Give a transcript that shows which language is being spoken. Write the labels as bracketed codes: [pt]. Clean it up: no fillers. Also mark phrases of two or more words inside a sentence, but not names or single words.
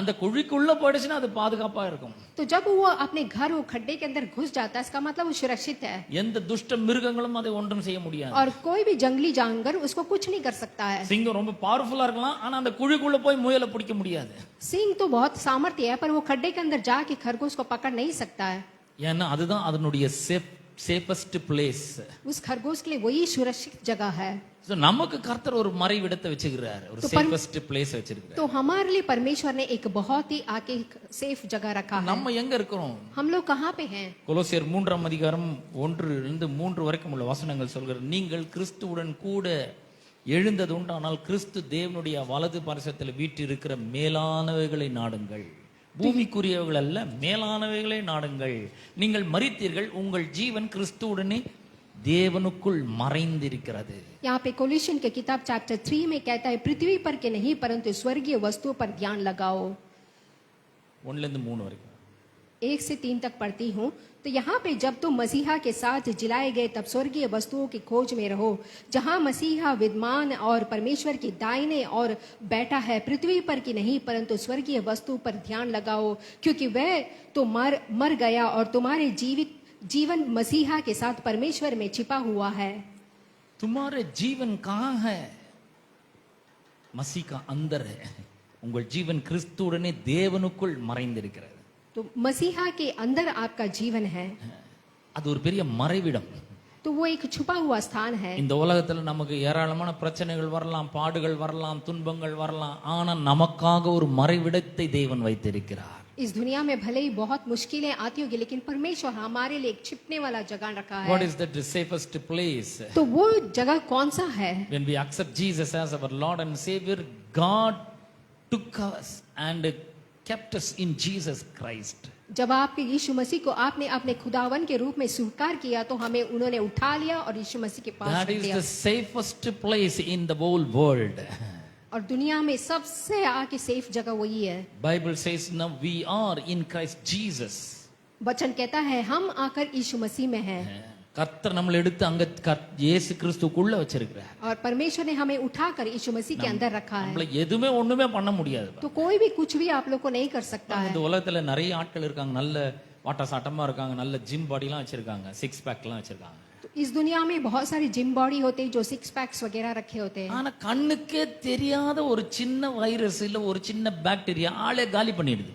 [ta] அந்த குழிக்குள்ள போயிடுச்சுன்னா அது பாதுகாப்பா இருக்கும். [hi] तो जब वो अपने घर वो खड्डे के अंदर घुस जाता है, इसका मतलब वो सुरक्षित है। [ta] எந்த துஷ்ட மிருகங்களும் அதை ஒன்றும் செய்ய முடியாது. [hi] और कोई भी जंगली जानवर उसको कुछ नहीं कर सकता है। [ta] சிங்கம் ரொம்ப பவர்ஃபுல்லா இருக்கலாம், ஆனா அந்த குழிக்குள்ள போய் முயலை பிடிக்க முடியாது. [hi] सिंह तो बहुत सामर्थ्य है, पर वो खड्डे के अंदर जाके खरगोश को पकड़ नहीं सकता है। [ta] ஏன்னா அதுதான் அதனுடைய [en] safest place. [hi] उस खरगोश के लिए वही सुरक्षित जगह है। [ta] So, நமக்கு கர்த்தர் ஒரு மறைவிடத்தை வச்சிருக்கார், ஒரு [en] safest place [ta] வச்சிருக்கார். [hi] तो हमारे लिए परमेश्वर ने एक बहुत ही आके सेफ जगह रखा है। [ta] நம்ம எங்க இருக்கிறோம்? [hi] हम लोग कहाँ पे हैं? [ta] கொலோசியர் 3ஆம் அதிகாரம் 1-3 வரைக்கும் உள்ள வசனங்கள் சொல்கிறது, நீங்கள் கிறிஸ்துவுடன் கூட எழுந்தது உண்டானால் கிறிஸ்து தேவனுடைய வலது பாரிசத்தில் வீற்றிருக்கிற மேலானவைகளை நாடுங்கள். பூமிக்குரியவைகள் அல்ல, மேலானவைகளை நாடுங்கள். நீங்கள் மரித்தீர்கள், உங்கள் ஜீவன் கிறிஸ்துவுடனே தேவனுக்குள் மறைந்திருக்கிறது. [hi] यहाँ पे कोलोसियन के किताब चैप्टर 3 में कहता है, पृथ्वी पर के नहीं परंतु स्वर्गीय वस्तुओं पर ध्यान लगाओ। [ta] 1-3 வரைக்கும் [hi] 1 से 3 तक पढ़ती हूँ। तो यहाँ पे जब तुम मसीहा के साथ जिलाए गए तब स्वर्गीय वस्तुओं की खोज में रहो, जहाँ मसीहा विद्यमान और परमेश्वर की दाहिने और बैठा है। पृथ्वी पर की नहीं परंतु स्वर्गीय वस्तु पर ध्यान लगाओ, क्योंकि वह तो मर गया और तुम्हारे जीवन मसीहा के साथ परमेश्वर में छिपा हुआ है। तुम्हारे जीवन कहाँ है? मसीह का अंदर है. [ta] உங்கள் ஜீவன் கிறிஸ்துவுடனே தேவனுக்குள் மறைந்திருக்கிறது. [hi] तो मसीहा के अंदर आपका जीवन है। [ta] அது ஒரு பெரிய மறைவிடம். [hi] तो वो एक छुपा हुआ स्थान है। [ta] இந்த உலகத்துல நமக்கு ஏராளமான பிரச்சனைகள் வரலாம், பாடுகள் வரலாம், துன்பங்கள் வரலாம், ஆனா நமக்காக ஒரு மறைவிடத்தை தேவன் வைத்திருக்கிறார். [hi] इस दुनिया में भले ही बहुत मुश्किलें आती होगी, लेकिन परमेश्वर हमारे लिए एक छिपने वाला जगह रखा [en] What [hi] है। [en] is that safest place? [hi] तो वो जगह कौन सा है? [en] When we accept Jesus as our Lord and Savior, God took us and kept us in Jesus Christ. [hi] जब आपके यीशु मसीह को आपने अपने खुदावन के रूप में स्वीकार किया, तो हमें उन्होंने उठा लिया और यीशु मसीह के पास [en] That [hi] रख [en] is [hi] दिया। [en] the safest place in the whole world. [hi] और दुनिया में सबसे आके सेफ जगह वही है। [en] Bible says now we are in Christ Jesus. [hi] वचन कहता है हम आकर यीशु मसीह में हैं। [ta] கர்த்தர் நம்மளை எடுத்து அங்க இயேசு கிறிஸ்துக்குள்ள வச்சிருக்கிறார். [hi] और परमेश्वर ने हमें उठाकर यीशु मसीह के अंदर रखा है। [ta] நம்மள எதுமே ஒண்ணுமே பண்ண முடியாது. [hi] तो कोई भी कुछ भी आप लोग को नहीं कर सकता है। [ta] இந்த உலகத்துல நிறைய ஆட்கள் இருக்காங்க, நல்ல வாட்ட சாட்டமா இருக்காங்க, நல்ல [en] gym body [ta] வச்சிருக்காங்க, 6 பேக்லாம் வச்சிருக்காங்க. [hi] तो इस दुनिया में बहुत सारी [en] gym body [hi] होते हैं जो 6 पैक्स वगैरह रखे होते हैं। [ta] ஆனா கண்ணுக்கே தெரியாத ஒரு சின்ன வைரஸ் இல்ல ஒரு சின்ன பாக்டீரியா ஆளே காலி பண்ணிடுது.